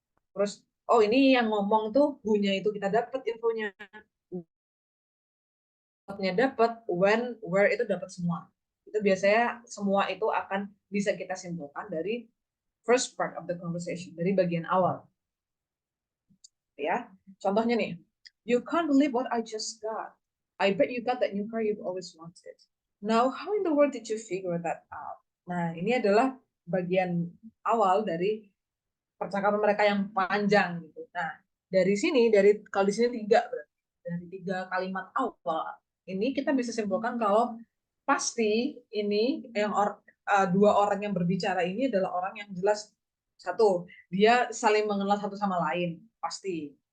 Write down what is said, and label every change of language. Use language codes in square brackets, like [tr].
[id] Terus oh ini yang ngomong tuh who-nya itu kita dapat infonya. What-nya dapat, when, where itu dapat semua. Itu biasanya semua itu akan bisa kita simpulkan dari [en] first part of the conversation, [id] dari bagian awal. Ya, contohnya nih, [en] you can't believe what I just got. I bet you got that new car you've always wanted. Now, how in the world did you figure that out? [id] Nah, ini adalah bagian awal dari percakapan mereka yang panjang gitu. Nah, dari sini, kalau di sini 3 berarti dari 3 kalimat awal ini kita bisa simpulkan kalau pasti ini yang 2 orang yang berbicara ini adalah orang yang jelas satu dia saling mengenal satu sama lain pasti.